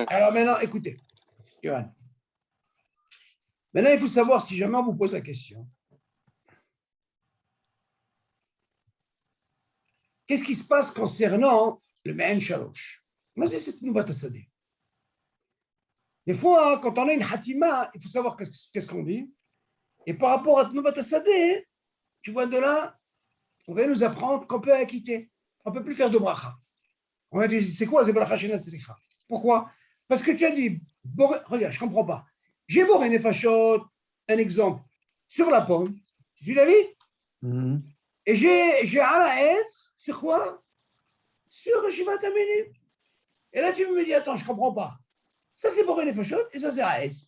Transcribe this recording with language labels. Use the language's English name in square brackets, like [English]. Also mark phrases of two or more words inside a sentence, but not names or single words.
[French] Alors maintenant, écoutez, Yohan. Maintenant, il faut savoir, si jamais on vous pose la question, qu'est-ce qui se passe concernant le [Hebrew] מעין שלוש? [French] Moi, c'est cette [Hebrew] תנובת השדה. [French] Des fois, hein, quand on a une hatima, il faut savoir qu'est-ce qu'on dit. Et par rapport à [Hebrew] תנובת השדה, [French] tu vois, de là, on va nous apprendre qu'on peut acquitter. On ne peut plus faire de bracha. On va dire, c'est quoi ces [Hebrew] ברכה שאינה צריכה? [French] Pourquoi? Parce que tu as dit, regarde, je ne comprends pas. J'ai [Hebrew] בורא נפשות, [French] un exemple, sur la pomme. Tu suis David? Et j'ai Alaès, sur quoi? [Hebrew] Sur שבעת מינים. [French] Et là, tu me dis, attends, je ne comprends pas. Ça, c'est [Hebrew] בורא נפשות [French] et ça, c'est Alaès.